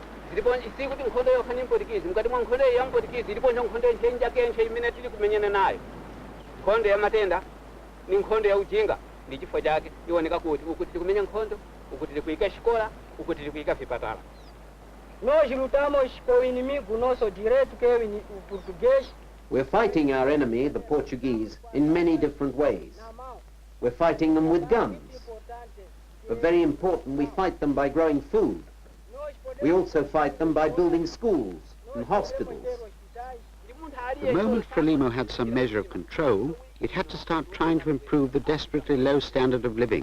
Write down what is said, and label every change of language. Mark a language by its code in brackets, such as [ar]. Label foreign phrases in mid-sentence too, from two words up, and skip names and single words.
[ny] Sikuti nkhondo yokhana Portuguese, mkati mwa nkhondo ya Portuguese iliponja nkhondo nchenja kenche imene tili kumenyana nayo. Nkhondo ya matenda ni nkhondo ya ujinga, ndi chifukwa chake iwoneka kuti uku tili kumenya nkhondo, uku tili kuyika xikola, uku tili kuyika vipatala. [pt] Nós lutamos com o inimigo nosso direto, que é o português. [en] We're fighting our enemy, the Portuguese, in many different ways. We're fighting them with guns. But very important, we fight them by growing food. We also fight them by building schools and hospitals. The moment FRELIMO had some measure of control, it had to start trying to improve the desperately low standard of living.